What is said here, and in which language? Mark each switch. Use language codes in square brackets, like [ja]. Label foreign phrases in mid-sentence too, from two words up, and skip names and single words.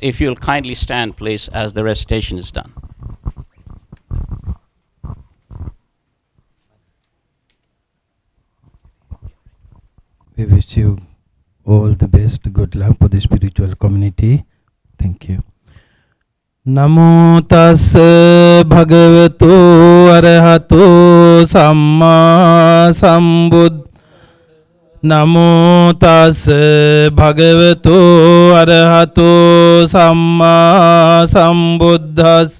[en] If you'll kindly stand, please, as the recitation is done. We wish you all the best, good luck for the spiritual community. Thank you. [pi] Namo tassa bhagavato arahato samma sambuddhassa. Namo tassa bhagavato arahato samma sambuddhassa.